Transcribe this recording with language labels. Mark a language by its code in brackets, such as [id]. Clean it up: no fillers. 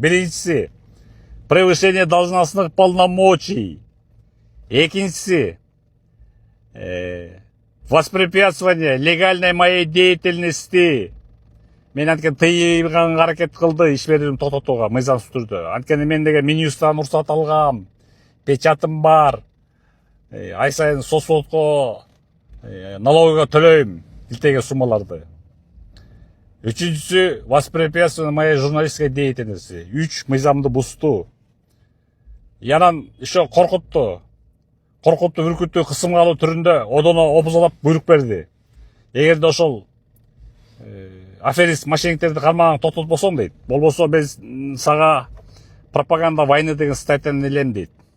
[ky] Биринчиси [ru] превышение должностных полномочий. [ky] Экинчиси [ru] воспрепятствование легальной моей деятельности. [ky] Мен анткени тыйганга аракет кылды, иш берүүмдү токтотууга мыйзамсыз түрдө. Анткени мен деген Минюсттан уруксат алгам, печатым бар. Ай сайын соцводко, налогого төлөйм илтеген суммаларды. Үчүнчүсү [ru] воспрепятствование моей журналистской деятельности. [ky] 3 мыйзамды бузду. Янан [ru] еще [ky] коркутту, үркүттү, кысымга алуу түрүндө одоно обузалап буйрук берди. Эгерде ошол аферист мошенниктерди кармаган токтотпосоң дейт, болбосо мен сага пропаганда войны деген статьяны илем дейт.